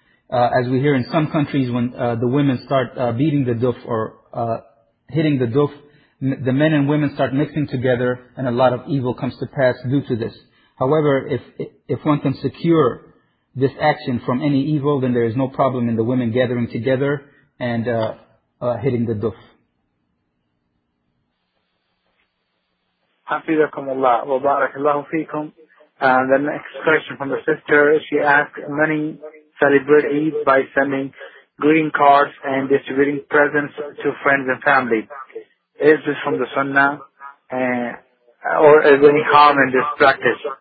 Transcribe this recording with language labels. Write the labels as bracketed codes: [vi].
[en] As we hear in some countries, when the women start beating the duf or hitting the duf, the men and women start mixing together and a lot of evil comes to pass due to this. However, if one can secure this action from any evil, then there is no problem in the women gathering together and hitting the duf. [ar] حفظكم الله وبارك الله فيكم. [en] And the next question from the sister, she asked, many celebrate Eid by sending greeting cards and distributing presents to friends and family. Is this from the Sunnah? Or is there any harm in this practice?